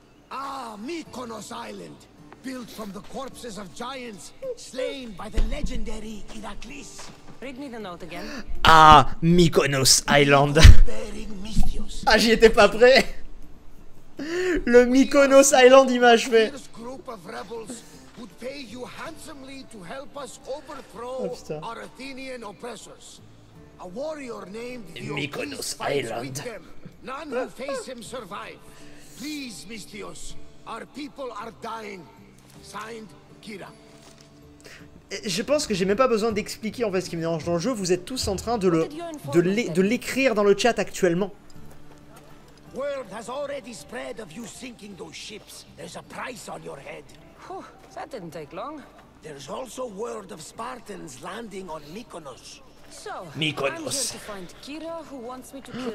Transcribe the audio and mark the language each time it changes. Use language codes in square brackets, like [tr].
[en] Ah, Mykonos Island, built from the corpses of giants slain by the legendary Iraklis. Read me the note again. Ah, Mykonos Island. [fr] Ah, j'y étais pas prêt. Le Mykonos Island, il m'a achevé. [en] would pay you handsomely to help us overthrow our Athenian oppressors. A warrior named Mykonos fights Island. with them. None who face him survive. Please, Misthios, our people are dying. Signed, Kira. [fr] Je pense que j'ai même pas besoin d'expliquer en fait ce qui me dérange dans le jeu. Vous êtes tous en train de l'écrire dans le chat actuellement. [en] Word has already spread of you sinking those ships. There's a price on your head. Whew, that didn't take long. There's also word of Spartans landing on Mykonos. So, Mykonos. I'm here to find Kira, who wants me to kill